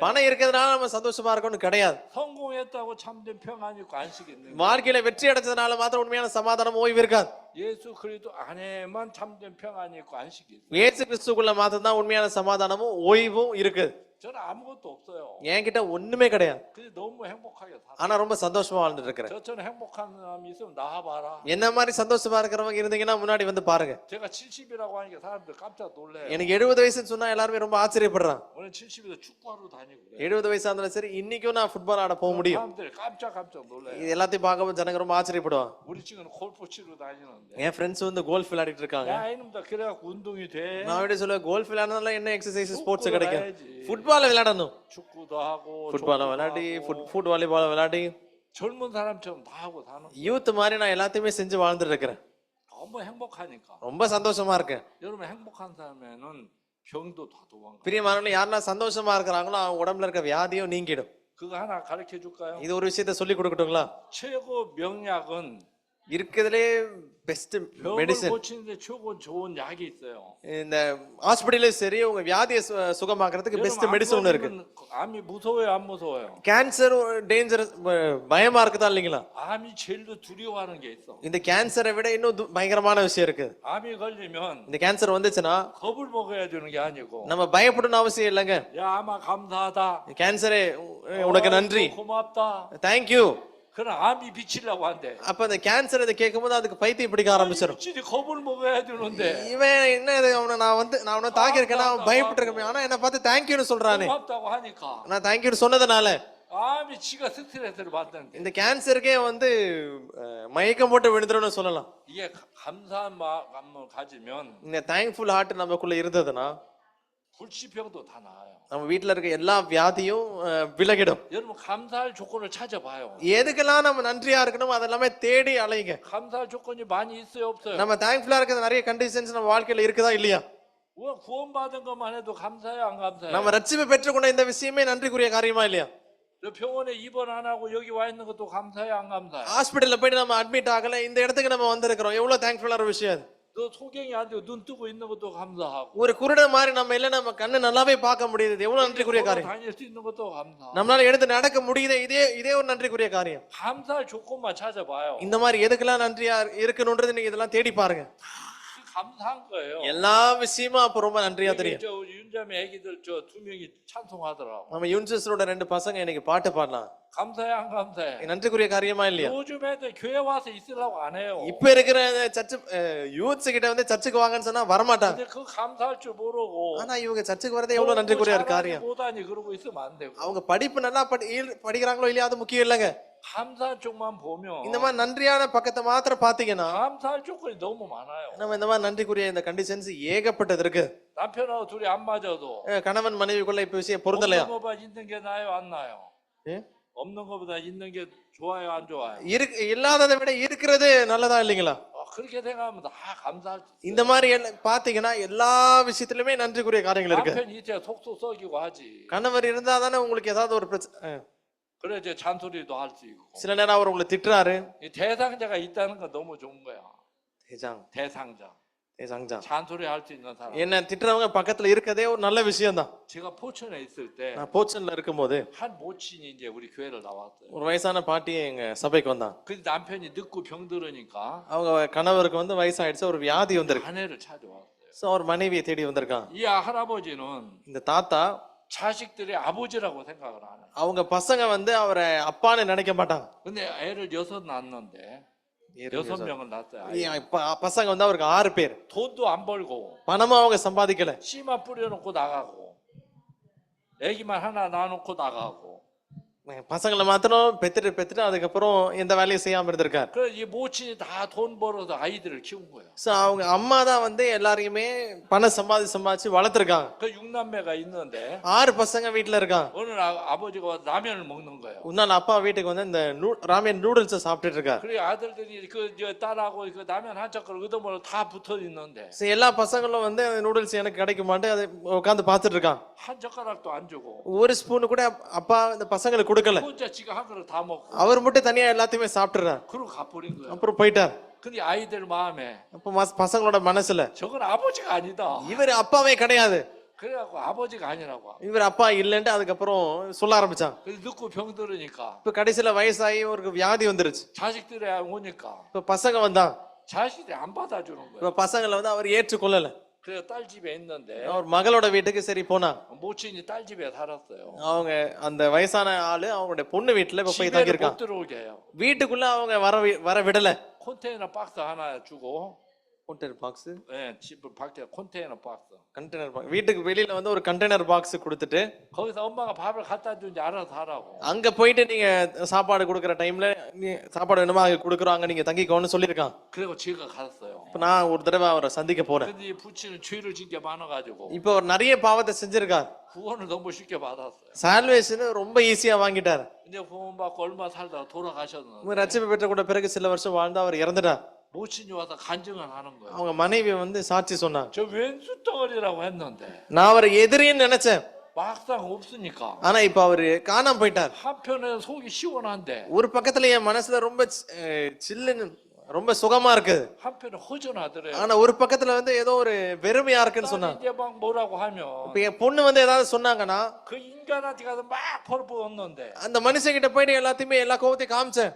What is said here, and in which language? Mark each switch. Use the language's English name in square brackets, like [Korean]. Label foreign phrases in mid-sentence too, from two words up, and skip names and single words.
[Tamil] பணம் இருக்கிறதுனால நம்ம சந்தோஷமா இருக்கணும்னு கிடையாது. [Korean] 성공했다고 참된 평안이 있고 안식이 있는 거예요. [Tamil] வாழ்க்கையில வெற்றி அடைஞ்சதுனால மாத்திரம் உண்மையான சமாதானம் ஓய்வு இருக்காது. [Korean] 예수 그리스도 안에만 참된 평안이 있고 안식이 있어요. [Tamil] இயேசு கிறிஸ்துக்குள்ள மாத்திரம் தான் உண்மையான சமாதானமும் ஓய்வும் இருக்குது. [Korean] 저는 아무것도 없어요. [Tamil] என்கிட்ட ஒண்ணுமே கிடையாது. [Korean] 근데 너무 행복하게 살아요. [Tamil] ஆனா ரொம்ப சந்தோஷமா வாழ்ந்துட்டு இருக்கிறேன். [Korean] 저처럼 행복한 사람이 있으면 나와봐라. [Tamil] என்ன மாதிரி சந்தோஷமா இருக்கிறவங்க இருந்தீங்கன்னா முன்னாடி வந்து பாருங்க. [Korean] 제가 70이라고 하니까 사람들 깜짝 놀래요. [Tamil] எனக்கு 70 வயசுன்னு சொன்னா எல்லாருமே ரொம்ப ஆச்சரியப்படுறாங்க. [Korean] 오늘 70에서 축구하러 다니고 그래요. [Tamil] 70 வயசா இருந்தாலும் சரி இன்னைக்கும் நான் ஃபுட்பால் ஆட போக முடியும். [Korean] 사람들이 깜짝 놀래요. [Tamil] இது எல்லாத்தையும் பார்க்கும்போது ஜனங்க ரொம்ப ஆச்சரியப்படுவாங்க. [Korean] 우리 친구는 골프 치러 다니는데. [Tamil] என் ஃப்ரெண்ட்ஸ் வந்து கோல்ஃப் விளையாடிட்டு இருக்காங்க. [Korean] 야 이놈다 그래갖고 운동이 돼. [Tamil] நான் எப்படி சொல்லுவேன், கோல்ஃப் விளையாடுறதுனால என்ன [English] exercise sports [Korean] 축구를 [Tamil] கிடைக்கும்? [Korean] 해야지. [Tamil] ஃபுட்பால் விளையாடணும். [Korean] 축구도 하고 [Tamil] ஃபுட்பால் [Korean] 족구도 [Tamil] விளையாடி [Korean] 하고. [English] foot volleyball [Tamil] விளையாடி [Korean] 젊은 사람처럼 다 하고 사는 [Tamil] யூத் மாதிரி நான் எல்லாத்தையுமே செஞ்சு வாழ்ந்துட்டு இருக்கிறேன். [Korean] 너무 행복하니까. [Tamil] ரொம்ப சந்தோஷமா இருக்கேன். [Korean] 여러분 행복한 사람에는 병도 다 도망가. [Tamil] பிரியமானவர்களே, யாரெல்லாம் சந்தோஷமா இருக்கிறாங்களோ அவங்க உடம்புல இருக்க வியாதியும் நீங்கிடும். [Korean] 그거 하나 가르쳐 줄까요? [Tamil] இது ஒரு விஷயத்த சொல்லி கொடுக்கட்டுங்களா? [Korean] 최고 명약은 [Tamil] இருக்கிறதுலே பெஸ்ட் [Korean] 병을 [Tamil] மெடிசன் [Korean] 고치는데 최고 좋은 약이 있어요. [Tamil] இந்த ஹாஸ்பிடல்ல சரி உங்க வியாதியை சுகமாக்குறதுக்கு பெஸ்ட் [Korean] 여러분, [Tamil] மெடிசன் ஒன்று இருக்கு. [Korean] 암이 무서워요, 안 무서워요? [English] cancer danger [Tamil] பயமா இருக்குதா இல்லைங்களா? [Korean] 암이 제일 더 두려워하는 게 있어. [Tamil] இந்த கேன்சரை விட இன்னும் பயங்கரமான விஷயம் இருக்கு. [Korean] 암이 걸리면 [Tamil] இந்த கேன்சர் வந்துச்சுன்னா [Korean] 겁을 먹어야 되는 게 아니고, [Tamil] நம்ம பயப்படணும் அவசியம் இல்லைங்க. [Korean] 야 암아 감사하다, [Tamil] கேன்சரே உனக்கு நன்றி, [Korean] 고맙다. [English] Thank you. [Korean] 그럼 암이 비치려고 한대. [Tamil] அப்ப அந்த கேன்சர் இதை கேட்கும்போது அதுக்கு பைத்தியம் பிடிக்க ஆரம்பிச்சிடும். [Korean] 진짜 겁을 먹어야 되는데 [Tamil] இவன் என்ன இது அவனை தாக்கி இருக்கேன், அவன் பயப்பட்டு இருக்கேன், ஆனா என்ன பார்த்து தேங்க்யூன்னு சொல்றானே. [Korean] 고맙다고 하니까 [Tamil] நான் தேங்க்யூன்னு சொன்னதுனால [Korean] 암이 지가 스트레스를 받는데, [Tamil] இந்த கேன்சருக்கே மயக்கம் போட்டு விழுந்துரும்னு சொல்லலாம். [Korean] 이게 감사한 마음을 가지면 [Tamil] இந்த [English] thankful heart [Tamil] நமக்குள்ள இருந்ததுன்னா [Korean] 불치병도 다 나아요. [Tamil] நம்ம வீட்டுல இருக்க எல்லா வியாதியும் விலகிடும். [Korean] 여러분 감사할 조건을 찾아봐요. [Tamil] எதுக்கெல்லாம் நம்ம நன்றியா இருக்கணும் அதெல்லாமே தேடி அலைங்க. [Korean] 감사할 조건이 많이 있어요, 없어요? [Tamil] நம்ம தேங்க்ஃபுல்லா இருக்கிற நிறைய கண்டிஷன்ஸ் நம்ம வாழ்க்கையில இருக்குதா இல்லையா? [Korean] 구원받은 것만 해도 감사해요, 안 감사해요? [Tamil] நம்ம ரட்சிப்பை பெற்றுக்கொண்ட இந்த விஷயமே நன்றிக்குரிய காரியமா இல்லையா? [Korean] 저 병원에 입원 안 하고 여기 와 있는 것도 감사해요, 안 감사해요? [Tamil] ஹாஸ்பிடல்ல போயிட்டு நம்ம அட்மிட் ஆகல, இந்த இடத்துக்கு நம்ம வந்திருக்கிறோம், எவ்வளவு தேங்க்ஃபுல்லான விஷயம் அது. [Korean] 너 소경이 안 되고 눈 뜨고 있는 것도 감사하고, [Tamil] ஒரு குருடன் மாதிரி நம்ம இல்ல, நம்ம கண்ணு நல்லாவே பார்க்க முடியுது, எவ்வளவு நன்றிக்குரிய [Korean] 걸어 [Tamil] காரியம். [Korean] 다닐 수 있는 것도 감사. [Tamil] நம்மளால எடுத்து நடக்க முடியுது, இதே ஒரு நன்றிக்குரிய காரியம். [Korean] 감사할 조건만 찾아봐요. [Tamil] இந்த மாதிரி எதுக்கெல்லாம் நன்றியா இருக்கணும்ன்றது நீங்க இதெல்லாம் தேடி பாருங்க. [Korean] 감사한 거예요. [Tamil] எல்லா விஷயமும் அப்ப ரொம்ப நன்றியா தெரியும். [Korean] 저 윤자매 애기들 저 2명이 찬송하더라고. [Tamil] நம்ம யூன்சஸோட 2 பசங்க இன்னைக்கு பாட்டு பாடலாம். [Korean] 감사해, 안 감사해? [Tamil] நன்றிக்குரிய காரியமா இல்லையா? [Korean] 요즘 애들 교회 와서 있으려고 안 해요. [Tamil] இப்ப இருக்கிற [English] church youths [Tamil] கிட்ட சர்ச்சுக்கு வாங்கன்னு சொன்னா வரமாட்டாங்க. [Korean] 근데 그 감사할 줄 모르고, [Tamil] ஆனா இவங்க சர்ச்சுக்கு வரதே எவ்வளவு நன்றிக்குரிய காரியம். [Korean] 못하니 그러고 있으면 안 되고. [Tamil] அவங்க படிப்பு நல்லா படிக்கிறாங்களோ இல்லையா அது முக்கியம் இல்லைங்க. [Korean] 감사할 쪽만 보면 [Tamil] இந்த மாதிரி நன்றியான பக்கத்தை மாத்திரம் பாத்தீங்கன்னா [Korean] 감사할 조건이 너무 많아요. [Tamil] நம்ம இந்த மாதிரி நன்றிக்குரிய இந்த கண்டிஷன்ஸ் ஏகப்பட்டது இருக்கு. [Korean] 남편하고 둘이 안 맞아도 [Tamil] கணவன் மனைவிக்குள்ள இப்ப விஷயம் பொருந்தலையா? [Korean] 없는 것보다 있는 게 나아요, 안 나아요? 없는 것보다 있는 게 좋아요, 안 좋아요? [Tamil] இல்லாததை விட இருக்கிறது நல்லதா இல்லைங்களா? [Korean] 그렇게 생각하면 다 감사할 수 있어요. [Tamil] இந்த மாதிரி பாத்தீங்கன்னா எல்லா விஷயத்திலுமே நன்றிக்குரிய காரியங்கள் இருக்கு. [Korean] 남편이 이제 속속 썩이고 하지. [Tamil] கணவர் இருந்தா தானே உங்களுக்கு ஏதாவது ஒரு பிரச்சனை. [Korean] 그래 이제 잔소리도 할 수 있고. [Tamil] சில நேரம் அவர் உங்களை திட்டுறாரு. [Korean] 이 대상자가 있다는 건 너무 좋은 거야. 대상자. 잔소리 할 수 있는 사람. [Tamil] என்ன திட்டுறவங்க பக்கத்துல இருக்கதே ஒரு நல்ல விஷயம் தான். [Korean] 제가 포천에 있을 때 [Tamil] நான் போச்சன்ல இருக்கும்போது [Korean] 한 모친이 이제 우리 교회를 나왔어요. [Tamil] ஒரு வயசான பாட்டி எங்க சபைக்கு வந்தாங்க. [Korean] 근데 남편이 늙고 병들으니까 [Tamil] அவங்க கணவருக்கு வயசாயிடுச்சு, ஒரு வியாதி வந்திருக்கு. [Korean] 아내를 찾아왔어요. [Tamil] சோ அவர் மனைவியை தேடி வந்திருக்காங்க. [Korean] 이 할아버지는 [Tamil] இந்த தாத்தா [Korean] 자식들의 아버지라고 생각을 안 해요. [Tamil] அவங்க பசங்க அவரை அப்பான்னு நினைக்க மாட்டாங்க. [Korean] 근데 애를 6 낳았는데 6명을 낳았어요. [Tamil] பசங்க அவருக்கு 6 பேர். [Korean] 돈도 안 벌고 [Tamil] பணமும் அவங்க சம்பாதிக்கல. [Korean] 씨만 뿌려놓고 나가고 애기만 하나 낳아놓고 나가고. [Tamil] பசங்களை மாத்திரம் பெத்துட்டு அதுக்கப்புறம் எந்த வேலையும் செய்யாம இருந்திருக்காரு. [Korean] 그래서 이 모친이 다 돈 벌어서 아이들을 키운 거예요. [Tamil] சோ அவங்க அம்மா தான் எல்லாரையுமே பணம் சம்பாதிச்சு வளர்த்திருக்காங்க. [Korean] 그 6남매가 있는데 [Tamil] 6 பசங்க வீட்டுல இருக்காங்க. [Korean] 오늘 아버지가 라면을 먹는 거예요. [Tamil] உன்னால அப்பா வீட்டுக்கு இந்த [English] ramen noodles [Tamil] சாப்பிட்டுட்டு இருக்காரு. [Korean] 그래 아들들이 그 딸하고 그 라면 한 젓갈 얻어먹어 다 붙어 있는데 [Tamil] எல்லா பசங்களும் நூடுல்ஸ் எனக்கு கிடைக்குமான்னு அதை உட்கார்ந்து பார்த்துட்டு இருக்காங்க. [Korean] 한 젓가락도 안 주고 [Tamil] ஒரு ஸ்பூன் கூட அப்பா இந்த பசங்களுக்கு கொடுக்கல. [Korean] 혼자 지가 한 그릇 다 먹고 [Tamil] அவர் மட்டும் தனியா எல்லாத்தையுமே சாப்பிட்டுறாரு. [Korean] 그러고 가버린 거예요. [Tamil] அப்புறம் போயிட்டார். [Korean] 근데 아이들 마음에 [Tamil] அப்ப பசங்களோட மனசுல [Korean] 저건 아버지가 아니다. [Tamil] இவர் அப்பாவே கிடையாது. [Korean] 그래갖고 아버지가 아니라고. [Tamil] இவர் அப்பா இல்லன்ட்டு அதுக்கப்புறம் சொல்ல ஆரம்பிச்சாங்க. [Korean] 그래서 늙고 병들으니까 [Tamil] இப்ப கடைசியில வயசாகி ஒரு வியாதி வந்துருச்சு. [Korean] 자식들이 오니까 [Tamil] இப்ப பசங்க வந்தா [Korean] 자식들이 안 받아주는 거예요. [Tamil] இப்ப பசங்களை அவர் ஏற்றுக்கொள்ளல. [Korean] 그래서 딸 집에 있는데 [Tamil] அவர் மகளோட வீட்டுக்கு சரி போனா [Korean] 모친이 딸 집에 살았어요. [Tamil] அவங்க அந்த வயசான ஆளு அவங்களுடைய பொண்ணு வீட்டுல இப்ப போய் தங்கி [Korean] 집에를 [Tamil] இருக்காங்க. [Korean] 못 들어오게 해요. [Tamil] வீட்டுக்குள்ள அவங்க வர விடல. [Korean] 컨테이너 박스 하나 주고, [English] container box, [Korean] 집 밖에 컨테이너 박스. [English] container box, [Tamil] வீட்டுக்கு வெளியில ஒரு [English] container box [Tamil] கொடுத்துட்டு [Korean] 거기서 엄마가 밥을 갖다 주는지 알아서 하라고. [Tamil] அங்க போயிட்டு நீங்க சாப்பாடு கொடுக்கற டைம்ல நீ சாப்பாடு வேணுமா அங்க கொடுக்குறாங்க, நீங்க தங்கிக்கோன்னு சொல்லிருக்கான். [Korean] 그리고 제가 갔어요. [Tamil] இப்ப நான் ஒரு தடவை அவரை சந்திக்க போறேன். [Korean] 근데 이 부친은 죄를 짓게 많아가지고 [Tamil] இப்ப அவர் நிறைய பாவத்தை செஞ்சிருக்கார். [Korean] 구원을 너무 쉽게 받았어요. [Tamil] சால்வேஷன் ரொம்ப ஈஸியா வாங்கிட்டார். [Korean] 근데 구원 받고 얼마 살다가 돌아가셨는데 [Tamil] ரட்சிப்பு பெற்ற கூட பிறகு சில வருஷம் வாழ்ந்து அவர் இறந்துட்டார். [Korean] 모친이 와서 간증을 하는 거예요. [Tamil] அவங்க மனைவி சாட்சி சொன்னாங்க. [Korean] 저 왼수 덩어리라고 했는데 [Tamil] நான் அவரை எதிரின்னு நினைச்சேன். [Korean] 막상 없으니까. [Tamil] ஆனா இப்ப அவரு காணாம போயிட்டார். [Korean] 한편에 속이 시원한데 [Tamil] ஒரு பக்கத்துல என் மனசுல ரொம்ப சில்லுன்னு ரொம்ப சுகமா இருக்குது. [Korean] 한편은 허전하더래요. [Tamil] ஆனா ஒரு பக்கத்துல வந்து ஏதோ ஒரு வெறுமையா இருக்குன்னு சொன்னாங்க. [Korean] 이제 막 뭐라고 하면 [Tamil] இப்ப என் பொண்ணு வந்து ஏதாவது சொன்னாங்கன்னா [Korean] 그 인간한테 가서 막 퍼붓는데 [Tamil] அந்த மனுஷங்கிட்ட போயிட்டு எல்லாத்தையுமே எல்லா கோபத்தையும் காமிச்சேன்.